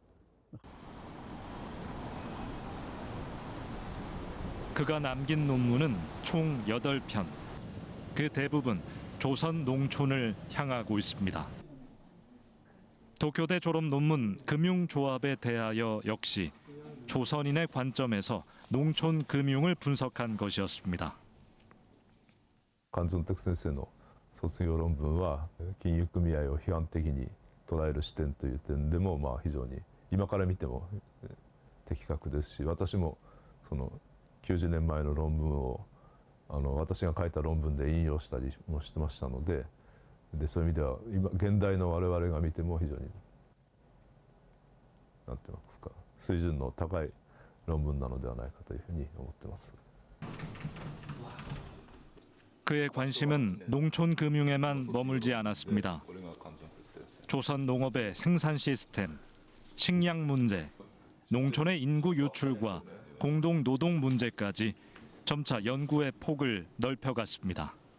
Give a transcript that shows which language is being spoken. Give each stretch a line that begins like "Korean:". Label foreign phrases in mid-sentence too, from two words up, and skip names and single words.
Korean: 그가 남긴 논문은 총 8편. 그 대부분 조선 농촌을 향하고 있습니다. 도쿄대 졸업 논문 금융조합에 대하여 역시 조선인의 관점에서 농촌 금융을 분석한 것이었습니다.
Japanese: 関東徳先生の卒業論文は金融組合を批判的に捉える視点という点でも非常に今から見ても的確ですし、私もその90年前の論文を私が書いた論文で引用したりもしてましたので、そういう意味では今現代の我々が見ても非常になんて言いますか水準の高い論文なのではないかというふうに思っています。
Korean: 그의 관심은 농촌 금융에만 머물지 않았습니다. 조선 농업의 생산 시스템, 식량 문제, 농촌의 인구 유출과 공동 노동 문제까지 점차 연구의 폭을 넓혀갔습니다.